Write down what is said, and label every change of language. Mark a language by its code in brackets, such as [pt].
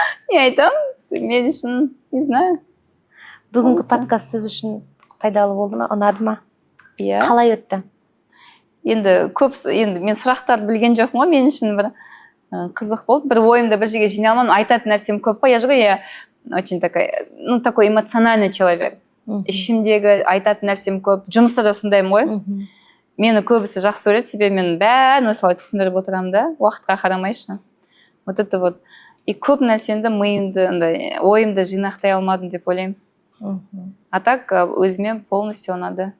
[kk] Не айтам? Мен үшін, [ru] не знаю. [kk] Бүгінгі подкаст сіз үшін пайдалы болды ма, ұнады ма? Иә. Қалай өтті? Енді мен сұрақтарды білген жоқпын ғой, мен үшін бір қызық болды. Бір ойымды бір жерге жинай алмадым, айтатын нәрсем көп қой. [ru] Я же говорю, я очень такой эмоциональный человек. [kk] Ішімдегі айтатын нәрсем көп. Жұмыста да сондаймын ғой. Мені көбісі жақсы көреді, себебі мен бәрін осылай түсіндіріп отырамын да, уақытқа қарамайшы. [ru] Вот это вот. [kk] И көп нәрсенді ойымды жинақтай алмадым деп ойлаймын. А так өзіме полностью ұнады.